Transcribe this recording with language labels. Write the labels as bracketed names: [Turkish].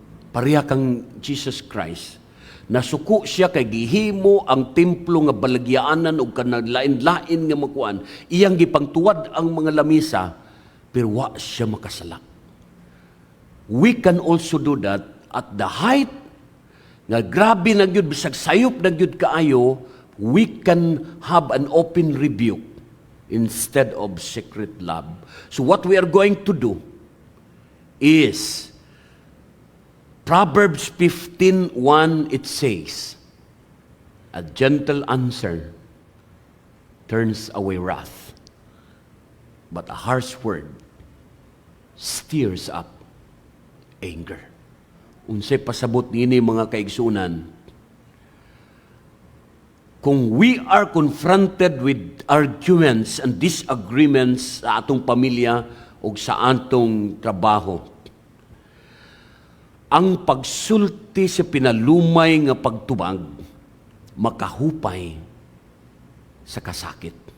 [Cebuano] Pareha kang Jesus Christ. Nasuko siya kay gihimo ang templo nga balagyaanan og kanaglain-lain nga makuan. Iyang gipangtuwad ang mga lamisa pero wa siya makasala. [English] We can also do that at the height [Cebuano] nga grabe na gyud bisag sayop na gyud kaayo, [English] we can have an open rebuke instead of secret love. So what we are going to do is Proverbs 15:1, it says, "A gentle answer turns away wrath, but a harsh word stirs up anger." [Cebuano] Unsay pasabot niini mga kaigsunan, kung [English] we are confronted with arguments and disagreements [Cebuano] sa atong pamilya o sa atong trabaho, ang pagsulti sa pinalumay nga pagtubag makahupay sa kasakit.